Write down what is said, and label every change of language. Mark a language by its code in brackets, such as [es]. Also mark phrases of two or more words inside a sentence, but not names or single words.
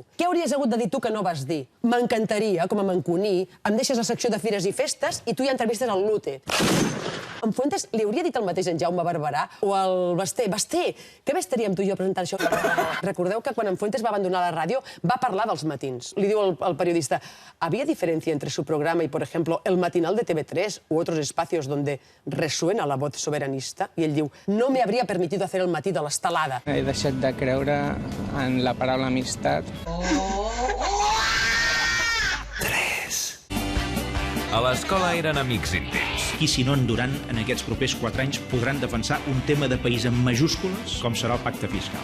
[ca] Què hauries hagut de dir tu que no vas dir? M'encantaria, com a manconí, em deixes la secció de fires i festes i tu ja entrevistes el Lute. En Fuentes li hauria dit el mateix en Jaume Barberà o el Basté. Basté, que bé estaríem tu i jo presentant això. Recordeu que quan en Fuentes va abandonar la ràdio va parlar dels matins. Li diu el periodista, [es] ¿había diferencia entre su programa y, por ejemplo, el matinal de TV3 u otros espacios donde resuena la voz soberanista? [ca] I ell diu, [es] no me habría permitido hacer [ca] el matí de l'estelada. He deixat de creure en la paraula amistat. A l'escola eren amics íntims. I si no en Duran, en aquests propers 4 anys, podran defensar un tema de país en majúscules, com serà el pacte fiscal.